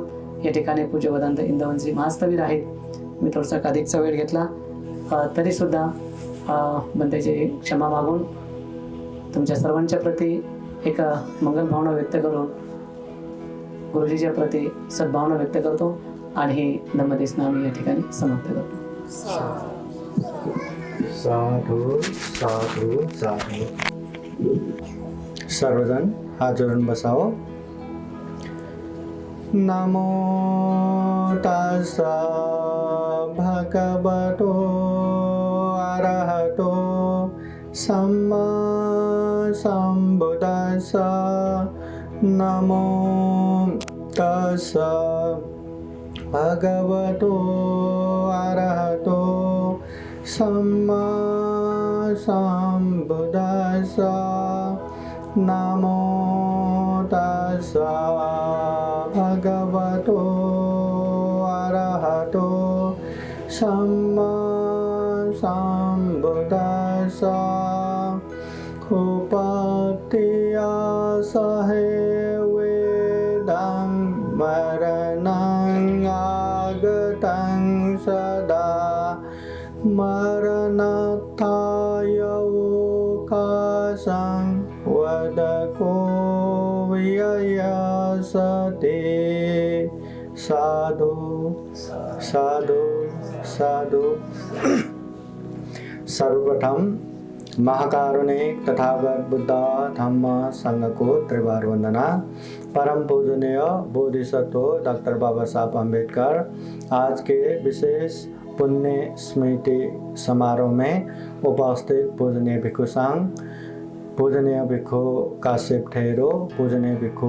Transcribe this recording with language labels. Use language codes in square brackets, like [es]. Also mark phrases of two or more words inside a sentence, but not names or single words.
[mr] या ठिकाणी पूज्य वेदांत इंदवंशी महास्तवीर आहेत. मी थोडासा अधिकचा वेळ घेतला तरीसुद्धा बंदेची क्षमा मागून तुमच्या सर्वांच्या प्रती एक मंगल भावना व्यक्त करून गुरुजीच्या प्रती सद्भावना व्यक्त करतो आणि ही धम्मदेशना मी या ठिकाणी समाप्त करतो. [pi] साधू साधू साधू. [mr] सर्वजण हात जोडून बसावं. [pi] नमो तस्सा भगवतो अरहतो सम्मा सम्बुद्धास्सा नमो तस्सा भगवतो अरहतो सम्मा सम्बुद्धास्सा नमो तस्सा भगवतो अरहतो सम्मा सम्बुद्धास्सा उपत्या सहे वेदं मरणं आगतं सदा मरणत्थाय ओकाशं वदको व्ययसते साधु साधु साधु। [hi] सर्वप्रथम महाकारुणिक तथागत बुद्ध धम्म संघ को त्रिवार वंदना। परम पूजनीय बोधिसत्व डॉक्टर बाबा साहब अम्बेडकर आज के विशेष पुण्य स्मृति समारोह में उपस्थित पूजनीय भिक्षु संघ, पूजनीय भिक्षु काश्यप ठेरो, पूजनीय भिक्षु